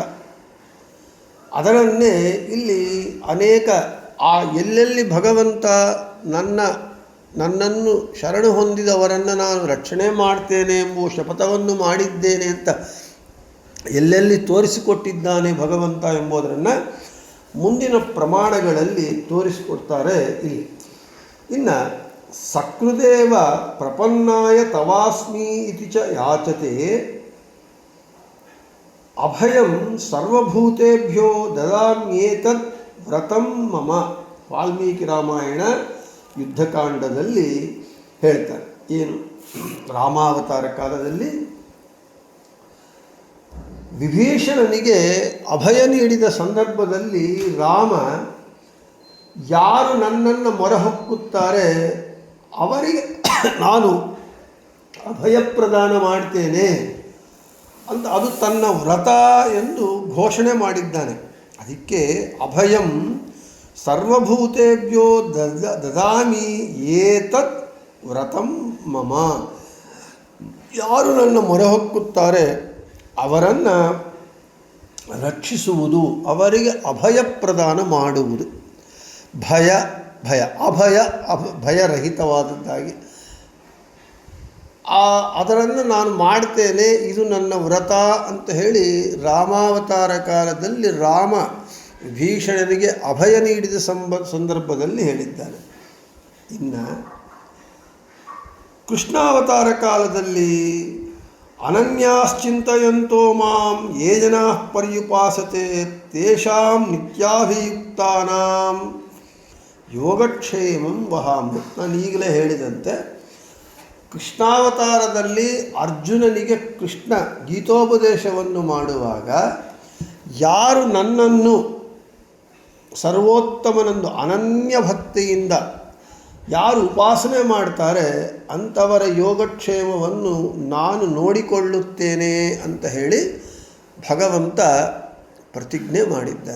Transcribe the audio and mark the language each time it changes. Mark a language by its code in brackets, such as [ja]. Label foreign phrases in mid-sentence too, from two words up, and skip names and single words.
[kn] ಅದರನ್ನೇ ಇಲ್ಲಿ ಅನೇಕ ಎಲ್ಲೆಲ್ಲಿ ಭಗವಂತ ನನ್ನನ್ನು ಶರಣು ಹೊಂದಿದವರನ್ನು ನಾನು ರಕ್ಷಣೆ ಮಾಡ್ತೇನೆ ಎಂಬುವ ಶಪಥವನ್ನು ಮಾಡಿದ್ದೇನೆ ಅಂತ ಎಲ್ಲೆಲ್ಲಿ ತೋರಿಸಿಕೊಟ್ಟಿದ್ದಾನೆ ಭಗವಂತ ಎಂಬುದನ್ನು ಮುಂದಿನ ಪ್ರಮಾಣಗಳಲ್ಲಿ ತೋರಿಸಿಕೊಡ್ತಾರೆ ಇಲ್ಲಿ. [sa] ಇನ್ನು ಸಕೃದೇವ ಪ್ರಪನ್ನಾಯ ತವಾಸ್ಮಿ ಇತಿ ಚ ಯಾಚತೆ ಅಭಯಂ ಸರ್ವಭೂತೇಭ್ಯೋ ದದಾಮ್ಯೇತದ್ ವ್ರತಂ ಮಮ. [kn] ವಾಲ್ಮೀಕಿ ರಾಮಾಯಣ ಯುದ್ಧಕಾಂಡದಲ್ಲಿ ಹೇಳ್ತಾರೆ. ಏನು ರಾಮಾವತಾರ ಕಾಲದಲ್ಲಿ ವಿಭೀಷಣನಿಗೆ ಅಭಯ ನೀಡಿದ ಸಂದರ್ಭದಲ್ಲಿ ರಾಮ ಯಾರು ನನ್ನನ್ನು ಮೊರೆಹೊಕ್ಕುತ್ತಾರೆ ಅವರಿಗೆ ನಾನು ಅಭಯ ಪ್ರದಾನ ಮಾಡ್ತೇನೆ ಅಂತ ಅದು ತನ್ನ ವ್ರತ ಎಂದು ಘೋಷಣೆ ಮಾಡಿದ್ದಾನೆ. [sa] ಅದಕ್ಕೆ ಅಭಯಂ ಸರ್ವಭೂತೇಭ್ಯೋ ದದಾಮಿ ಏತತ್ ವ್ರತಂ ಮಮ. [kn] ಯಾರು ನನ್ನ ಮೊರೆಹೊಕ್ಕುತ್ತಾರೆ ಅವರನ್ನು ರಕ್ಷಿಸುವುದು, ಅವರಿಗೆ ಅಭಯ ಪ್ರದಾನ ಮಾಡುವುದು. ಭಯರಹಿತವಾದದ್ದಾಗಿ ಅದರನ್ನು ನಾನು ಮಾಡ್ತೇನೆ, ಇದು ನನ್ನ ವ್ರತ ಅಂತ ಹೇಳಿ ರಾಮಾವತಾರ ಕಾಲದಲ್ಲಿ ರಾಮ ವಿಭೀಷಣನಿಗೆ ಅಭಯ ನೀಡಿದ ಸಂದರ್ಭದಲ್ಲಿ ಹೇಳಿದ್ದಾನೆ. ಇನ್ನು ಕೃಷ್ಣಾವತಾರ ಕಾಲದಲ್ಲಿ [sa] ಅನನ್ಯಾಶ್ಚಿಂತಯಂತೋ ಮಾಂ ಯೇ ಜನಾಃ ಪರ್ಯುಪಾಸತೆ ತೇಷಾಂ ನಿತ್ಯಾಭಿಯುಕ್ತಾನಾಂ ಯೋಗಕ್ಷೇಮಂ ವಹಾಮಿ. [kn] ನಾನು ಈಗಲೇ ಹೇಳಿದಂತೆ ಕೃಷ್ಣಾವತಾರದಲ್ಲಿ ಅರ್ಜುನನಿಗೆ ಕೃಷ್ಣ ಗೀತೋಪದೇಶವನ್ನು ಮಾಡುವಾಗ ಯಾರು ನನ್ನನ್ನು ಸರ್ವೋತ್ತಮನಂದು ಅನನ್ಯ ಭಕ್ತಿಯಿಂದ ಯಾರು ಉಪಾಸನೆ ಮಾಡ್ತಾರೆ ಅಂಥವರ ಯೋಗಕ್ಷೇಮವನ್ನು ನಾನು ನೋಡಿಕೊಳ್ಳುತ್ತೇನೆ ಅಂತ ಹೇಳಿ ಭಗವಂತ ಪ್ರತಿಜ್ಞೆ ಮಾಡಿದ್ದಾನೆ.